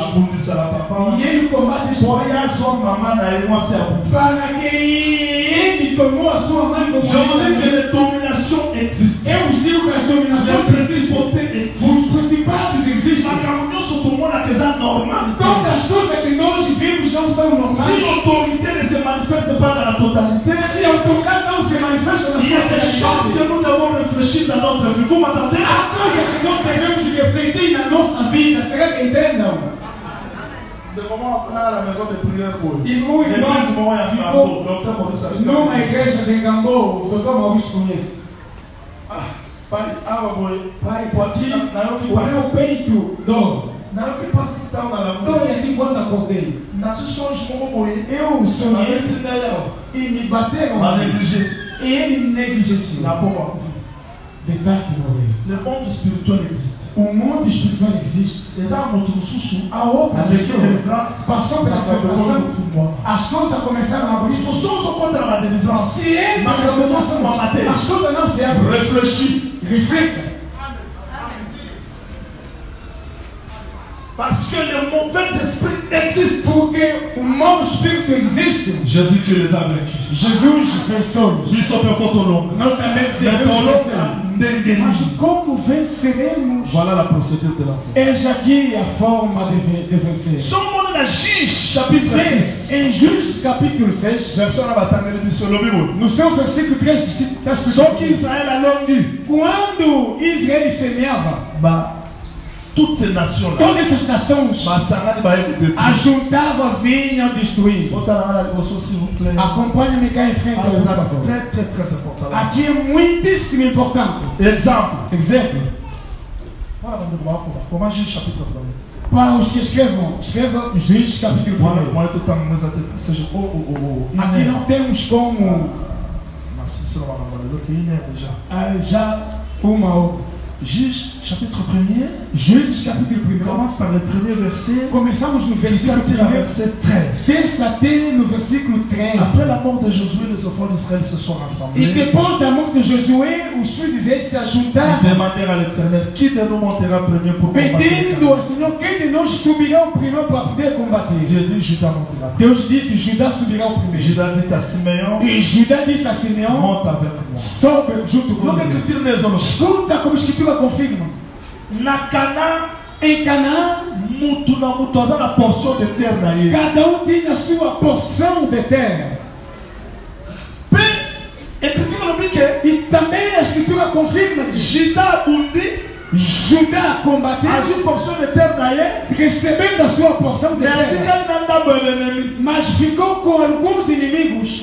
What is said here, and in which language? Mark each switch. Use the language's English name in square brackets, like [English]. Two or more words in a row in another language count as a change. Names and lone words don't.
[Portuguese] E ele combate este para que ele tomou a sua mãe como dominação existe. Eu os digo que as dominações existem. Os principados existem. Todas as coisas que nós vivemos não são normais. [French] Se l'autorité ne se manifeste pas dans la totalité, [Portuguese] se a autoridade não se manifesta na [French] il y a des choses que nous devons réfléchir dans notre vie. Vous m'entendez? [Portuguese] Há coisas que nós devemos refletir na nossa vida. Será que entendam? Irmão, numa igreja de Gambô, o doutor Maurício conhece. Pai, aqui, o meu peito dói. Dói aqui quando acordei. Eu sonhei e me bateram e ele negligenciou. [French] Le monde spirituel existe. [Portuguese] O mundo espiritual existe. A outra pessoa passou pela preparação. As coisas começaram a abrir. Se entra na preparação, as coisas não se abrem. Reflita. [French] Parce que le mauvais esprit existe. [Portuguese] Porque o mau espírito existe. [French] Jésus qui les a vaincus. [Portuguese] Jesus venceu. Nós também devemos vencer. Mas como venceremos? [French] Voilà la procédure de l'enseignement. [Portuguese] Eis aqui a forma de vencer. Somos na Juízes capítulo 6. Em Juízes capítulo 6. No seu versículo 3 está escrito. Quando Israel semeava, [French] toutes ces nations là, [Portuguese] todas essas nações ajuntavam, vinham destruir. Acompanhe-me cá em frente, por favor. [French] Très important. [Portuguese] Aqui é muitíssimo importante. Exemplo. [French] Comment Juízes chapitre 1? [Portuguese] Para os que escrevam Juízes capítulo 1. Aqui não temos como já uma hora. [French] Juge chapitre 1er. [Portuguese] Juízes capítulo 1. [French] Commence par le premier verset. [Portuguese] Começamos no versículo 1. [French] Verset 13. [Portuguese] Terça até no versículo 13. [French] Après la mort de Josué, les enfants d'Israël se sont rassemblés. [Portuguese] E depois da morte de Josué, os filhos de Israel se ajuntaram. [French] Demandèrent à l'Éternel, qui de nous montera premier pour combattre? [Portuguese] Pedindo ao Senhor, quem de nós subirá o primeiro para poder combater? [French] Dieu dit, Judas montera. [Portuguese] Deus disse, Judá subirá o primeiro. [French] Judas dit à Simeon, [Portuguese] e Judá disse a Simeão, [French] monte avec moi. [Portuguese] Sobe junto comigo. Escuta como a Escritura confirma. Na Canaã, em Canaã, porção de terra. Cada tinha sua porção de terra. E também a Escritura confirma que Judá combateu, recebendo a sua porção de terra, mas ficou com alguns inimigos.